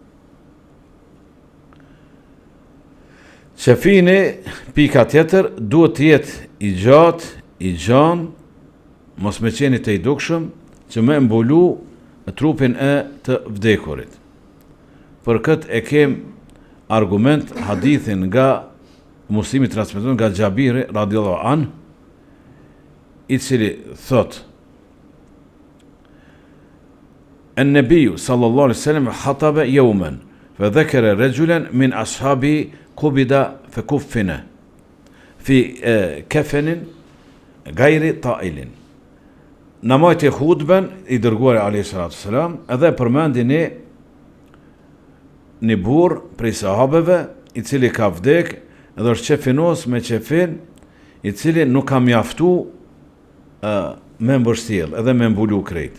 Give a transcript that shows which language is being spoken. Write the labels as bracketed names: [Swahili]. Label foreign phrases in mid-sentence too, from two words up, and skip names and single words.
[Albanian] Qefini, pika tjetër, duhet të jetë i gjatë, i gjanë, mos me qeni të i dukshëm, që me mbulu trupin e të vdekurit. Për këtë e kem argument hadithin nga Muslimi transmeton nga Xhabiri [Arabic] رضي الله عن, [Albanian] i cili thot: [Arabic] النبي صلى الله عليه وسلم خطب يوما فذكر رجلا من أصحابه قبض فكفن في كفن غير طائل. [Albanian] Namajt e hutben I dërguar [Arabic] عليه الصلاة والسلام [Albanian] edhe përmendi një burr prej sahabeve I cili ka vdek edhe është qefinos me qefin I cili nuk ka mjaftu me mbështjell edhe me mbulu krejt.